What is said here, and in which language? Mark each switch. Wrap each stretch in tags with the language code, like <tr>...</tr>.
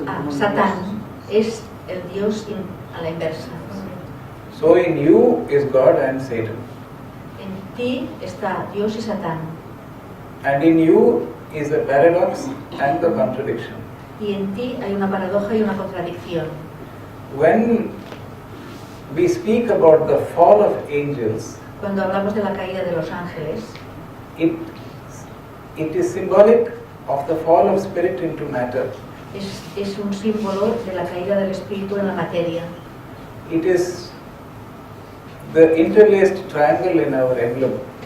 <es>Satán es el Dios a la inversa.</es> <en>So in you is God and Satan.</en> <es>En ti está Dios y Satán.</es> <en>And in you is the paradox and the contradiction.</en> <es>Y en ti hay una paradoja y una contradicción.</es> <en>When we speak about the fall of angels,</en> <es>Cuando hablamos de la caída de los ángeles,</es> <en>it is symbolic of the fall of spirit into matter.</en> <es>es un símbolo de la caída del espíritu en la materia.</es> <en>It is the interlaced triangle in our emblem.</en>